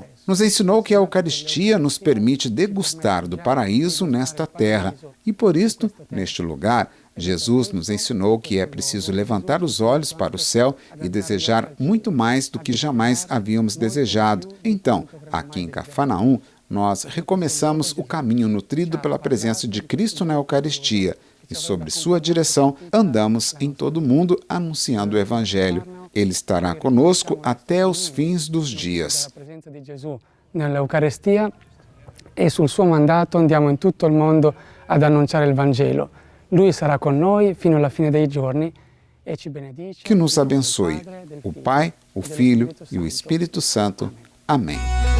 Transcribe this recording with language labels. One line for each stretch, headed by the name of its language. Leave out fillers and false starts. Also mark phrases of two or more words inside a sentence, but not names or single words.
Portuguese: Nos ensinou que a Eucaristia nos permite degustar do paraíso nesta terra, e por isto, neste lugar, Jesus nos ensinou que é preciso levantar os olhos para o céu e desejar muito mais do que jamais havíamos desejado. Então, aqui em Cafarnaum, nós recomeçamos o caminho nutrido pela presença de Cristo na Eucaristia, e sobre sua direção andamos em todo o mundo anunciando o Evangelho. Ele estará conosco até os fins dos dias.
Italian: La presenza di Gesù nell'Eucaristia e sul suo mandato andiamo in tutto il mondo ad annunciare il Vangelo. Lui sarà con noi fino alla fine dei giorni e ci benedice.
Portuguese: Que nos abençoe, o Pai, o Filho e o Espírito Santo. Amém.